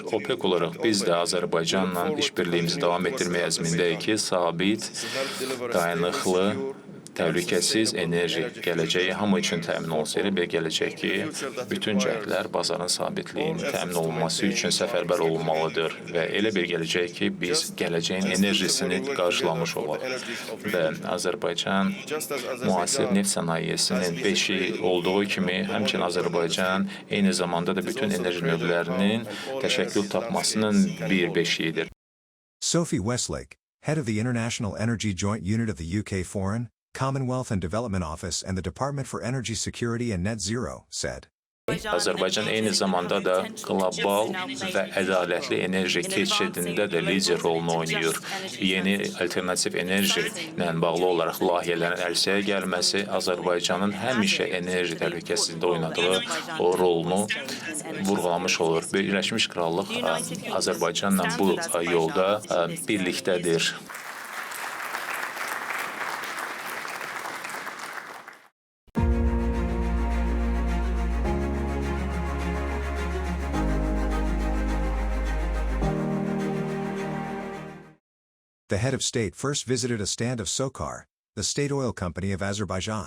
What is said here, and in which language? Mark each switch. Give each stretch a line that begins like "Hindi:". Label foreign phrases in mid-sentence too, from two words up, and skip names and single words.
Azerbaijani: OPEC olaraq biz də Azərbaycanla işbirliyimizi davam etdirmək əzmindəyik ki, sabit, dayanıqlı, təhlükəsiz enerji gələcəyi hamı üçün təmin olsun və gələcək ki, bütün cəhdlər bazarın sabitliyinin təmin olunması üçün səfərbər olunmalıdır və elə bir gələcək ki, biz gələcəyin enerjisini qarşılamış olaq. Və Azərbaycan müasir neft sənayesinin beşi olduğu kimi, həmçinin Azərbaycan eyni zamanda da bütün enerji növlərinin təşəkkül tapmasının bir beşiyidir.
English: Sophie Westlake, head of the International Energy Joint Unit of the UK Foreign, Commonwealth and Development Office and the Department for Energy Security and Net Zero, said,
Azerbaijani: Azərbaycan eyni zamanda da qlobal və ədalətli enerji keçidində də lider rolunu oynayır. Yeni alternativ enerji ilə bağlı olaraq layihələrin ərsəyə gəlməsi Azərbaycanın həmişə enerji təhlükəsizliyində oynadığı o rolunu vurğulamış olur. Birləşmiş Krallıq Azərbaycanla bu yolda birlikdədir.
English: The head of state first visited a stand of SOCAR, the state oil company of Azerbaijan.